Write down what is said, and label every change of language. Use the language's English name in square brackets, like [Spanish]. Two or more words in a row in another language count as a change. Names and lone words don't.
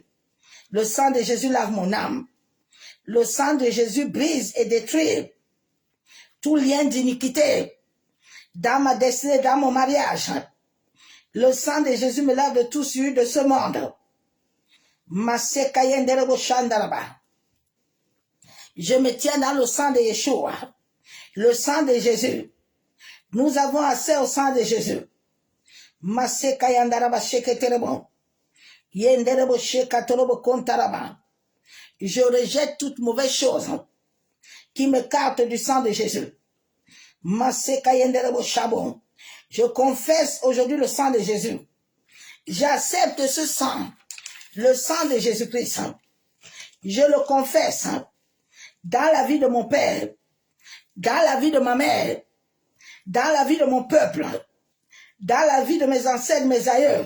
[French] Le sang de Jésus lave mon âme. Le sang de Jésus brise et détruit tout lien d'iniquité dans ma destinée, dans mon mariage. Le sang de Jésus me lave de tout souillure de ce monde. Masekayenderebo shandaraba. Je me tiens dans le sang de Yeshua, le sang de Jésus. Nous avons accès au sang de Jésus. Masekayandaraba sheketerebo. Yenderebo shekatorobo kontaraba. Je rejette toute mauvaise chose qui m'écarte du sang de Jésus. Masekayenderebo shabon. Je confesse aujourd'hui le sang de Jésus. J'accepte ce sang, le sang de Jésus-Christ. Je le confesse dans la vie de mon père, dans la vie de ma mère, dans la vie de mon peuple, dans la vie de mes ancêtres, mes aïeux.